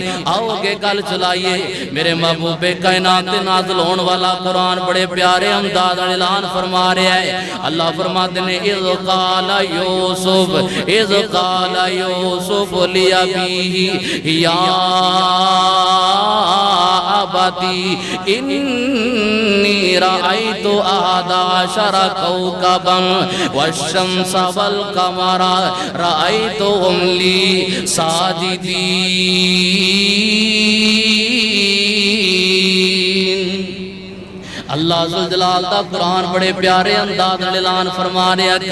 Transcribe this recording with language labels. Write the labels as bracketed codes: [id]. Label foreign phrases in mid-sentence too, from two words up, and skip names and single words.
[pa] آؤگے گل چلائیے میرے محبوبِ کائنات دے نازل ہونے والا قرآن بڑے پیارے انداز نال اعلان فرما رہا ہے. اللہ فرماتے نے [ar] إذ قال يوسف، إذ قال يوسف لأبيه يا أبت إني رأيت أحد عشر كوكبا والشمس والقمر رأيتهم لي ساجدين. [pa] اللہ ذوالجلال دا قرآن بڑے پیارے انداز نال اعلان فرما رہا ہے.